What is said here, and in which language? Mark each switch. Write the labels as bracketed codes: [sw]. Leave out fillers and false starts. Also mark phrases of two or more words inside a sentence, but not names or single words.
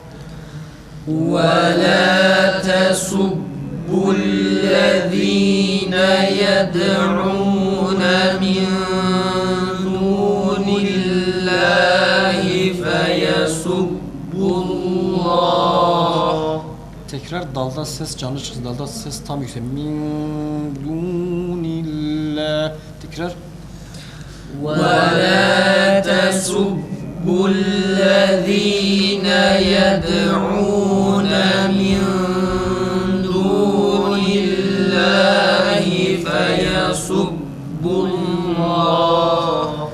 [ar] وَلَا تَسُبُّوا الَّذِينَ يَدْعُونَ مِن دُونِ اللَّهِ فَيَسُبُّوا اللَّهَ. [tr] Tekrar dalda ses canlı çıksın. Dalda ses tam yüksek. [ar] من دون الله. [tr] Tekrar. [ar] وَلَا تَسُبُّوا الَّذِينَ يَدْعُونَ مِن دُونِ اللَّهِ فَيَسُبُّوا اللَّهَ.